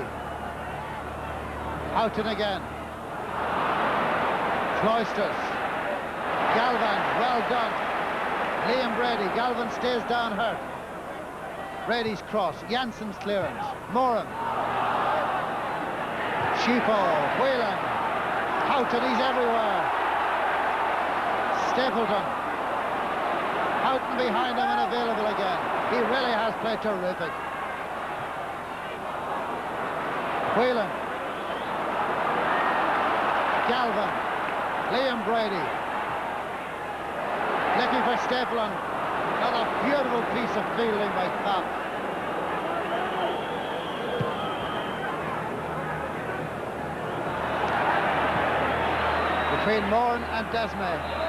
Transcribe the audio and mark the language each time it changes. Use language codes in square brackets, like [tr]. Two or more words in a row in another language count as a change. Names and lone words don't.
[en] Houghton again. Cloisters. Galvin, well done. Liam Brady. Galvin stays down hurt. Brady's cross. Jansen's clearance. Moran. Schifo. Whelan. Houghton, he's everywhere. Stapleton. Houghton behind him and available again. He really has played terrific. Whelan. Galvin. Liam Brady. Looking for Stapleton. Another beautiful piece of fielding by Pfaff. Between Moran and Desmet.